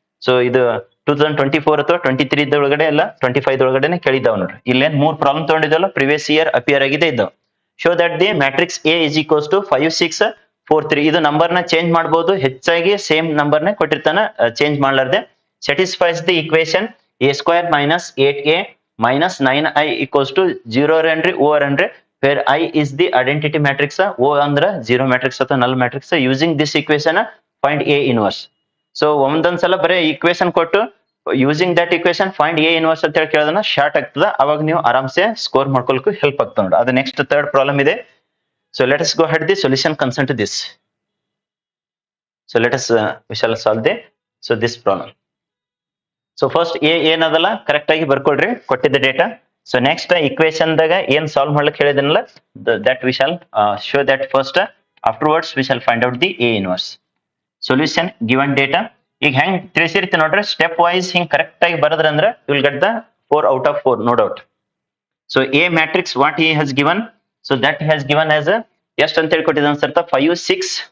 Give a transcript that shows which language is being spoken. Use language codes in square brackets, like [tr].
[kn] So ಇದು 2024 ಅಥವಾ 23 ಒಳಗಡೆ ಎಲ್ಲ 25 ಒಳಗಡೆನೆ ಕೇಳಿದ್ದಾವ್ ನೋಡ್ರಿ. ಇಲ್ಲೇನ್ 3 ಪ್ರಾಬ್ಲಮ್ ತಗೊಂಡಿದ್ದಲ್ಲ ಪ್ರಿವಿಯಸ್ ಇಯರ್ ಅಪಿಯರ್ ಆಗಿದೆ ಇದ್ದಾವ್. [en] Show that the matrix A is equals to 5 6 4 3. [kn] ಇದು ನಂಬರ್ ನ ಚೇಂಜ್ ಮಾಡಬಹುದು, ಹೆಚ್ಚಾಗಿ ಸೇಮ್ ನಂಬರ್ ನ ಕೊಟ್ಟಿರ್ತಾನ ಚೇಂಜ್ ಮಾಡ್ಲಾರ್ದೆ. [en] satisfies the equation A² - 8A - 9I equals to 0 ರನ್ರಿ O ರನ್ರಿ where I is the identity matrix, [kn] O ಅಂದ್ರ 0 matrix ಅಥವಾ ನಲ್ matrix. [en] Using this equation find A inverse. [kn] So ಒಂದೊಂದ್ಸಲ ಬರೀ ಇಕ್ವೇಶನ್ ಕೊಟ್ಟು [en] using that equation find A inverse [kn] ಅಂತ ಹೇಳಿ ಕೇಳೋದನ್ನ short ಆಗ್ತದ, ಅವಾಗ ನೀವು ಆರಾಮ್ಸೆ ಸ್ಕೋರ್ ಮಾಡ್ಕೊಳಕ್ಕೂ ಹೆಲ್ಪ್ ಆಗ್ತದೆ ನೋಡಿ. ಅದು ನೆಕ್ಸ್ಟ್ ಥರ್ಡ್ ಪ್ರಾಬ್ಲಮ್ ಇದೆ. [en] So let us go head the solution concern to this. So let us we shall solve the so this problem. [kn] So first A ಏನದಲ್ಲ ಕರೆಕ್ಟ್ ಆಗಿ ಬರ್ಕೊಳ್ರಿ ಕೊಟ್ಟಿದ್ದ ಡೇಟಾ. ಸೊ ನೆಕ್ಸ್ಟ್ ಇಕ್ವೇಶನ್ ದಾಗ ಏನ್ solve ಮಾಡ್ಲಿಕ್ಕೆ ಹೇಳಿದನಲ್ಲ [en] That we shall show that first, afterwards we shall find out the A inverse. [kn] Solution given data ಈಗ ಹೆಂಗ್ ತಿಳಿಸಿರ್ತಿ ನೋಡ್ರಿ, step wise ಹಿಂಗ್ ಕರೆಕ್ಟ್ ಆಗಿ ಬರದ್ರ ಅಂದ್ರೆ [en] You will get the 4 out of 4 no doubt. [kn] So A matrix [en] what he has given, so that he has given as [kn] ಎಷ್ಟು ಅಂತ ಹೇಳಿ ಕೊಟ್ಟಿದ್ದಾನೆ ಸರ್ 5 6.